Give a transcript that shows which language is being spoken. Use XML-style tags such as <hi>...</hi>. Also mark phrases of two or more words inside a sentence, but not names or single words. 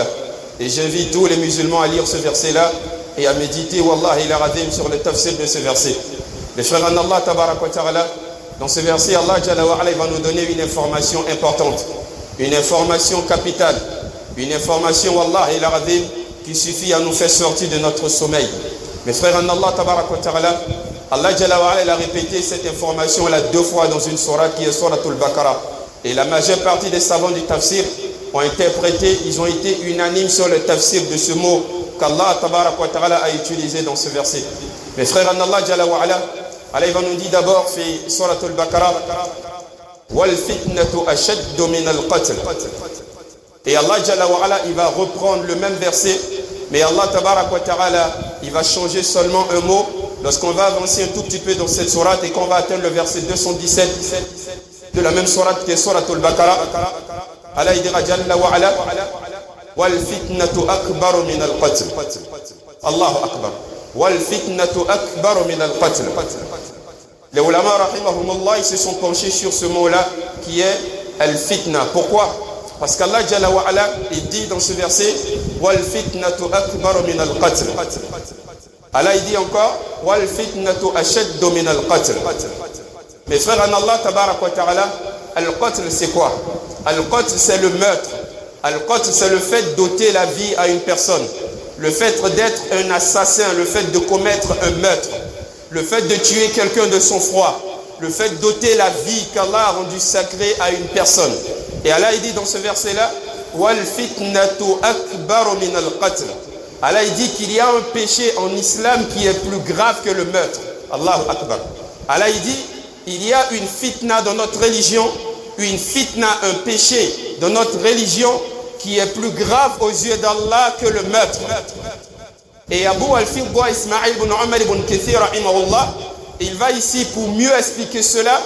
<fr>Et j'invite tous les musulmans à lire ce verset-là et à méditer,</fr> <ar>والله العظيم</ar> <fr>sur le tafsir de ce verset. Les frères en Allah</fr> <ar>تبارك وتعالى,</ar> <fr>dans ce verset, Allah</fr> <ar>جل وعلا,</ar> <fr>il va nous donner une information importante, une information capitale, une information,</fr> <ar>والله العظيم,</ar> <fr>qui suffit à nous faire sortir de notre sommeil. Mes frères en Allah</fr> <ar>تبارك وتعالى,</ar> <fr>Allah</fr> <ar>جل وعلا,</ar> <fr>il a répété cette information-là 2 fois dans une sourate qui est Suratul Baqarah. Et la majeure partie des savants du tafsir ont interprété, ils ont été unanimes sur le tafsir de ce mot qu'Allah</fr> <ar>تبارك وتعالى</ar> <fr>a utilisé dans ce verset. Mes frères en Allah</fr> <ar>جل وعلا,</ar> <fr>Allah il va nous dire d'abord</fr> <ar>في سورة البقرة والفتنة أشد من القتل.</ar> <fr>Et Allah</fr> <ar>جل وعلا,</ar> <fr>il va reprendre le même verset, mais Allah</fr> <ar>تبارك وتعالى,</ar> <fr>il va changer seulement un mot lorsqu'on va avancer un tout petit peu dans cette sourate et qu'on va atteindre le verset 217 de la même sourate qui est Suratul Baqarah. Allah il dira</fr> <ar>جل وعلا والفتنة أكبر من القتل. الله أكبر. والفتنة أكبر من القتل.</ar> <fr>Les ulama rahimahumullah, ils se sont penchés sur ce mot-là qui est al-fitna. Pourquoi? Parce qu'Allah</fr> <ar>جل وعلا,</ar> <fr>il dit dans ce verset</fr> <ar>والفتنة أكبر من القتل.</ar> <fr>Allah il dit encore</fr> <ar>والفتنة أشد من القتل.</ar> <fr>Mes frères en Allah</fr> <ar>تبارك وتعالى,</ar> <fr>al-qatl c'est quoi? Al-qatl c'est le meurtre. Al-qatl c'est le fait d'ôter la vie à une personne, le fait d'être un assassin, le fait de commettre un meurtre, le fait de tuer quelqu'un de son froid, le fait d'ôter la vie qu'Allah a rendue sacrée à une personne. Et Allah il dit dans ce verset là</fr> <ar>والفتنة أكبر من القتل.</ar> <fr>Allah il dit qu'il y a un péché en islam qui est plus grave que le meurtre.</fr> <ar>الله أكبر.</ar> <fr>Allah il dit il y a une fitna dans notre religion, une fitna, un péché dans notre religion qui est plus grave aux yeux d'Allah que le meurtre. Et Abu al-Fidda Ismaïl ibn Umar ibn Kathir rahimahullah, il va ici pour mieux expliquer cela.</fr>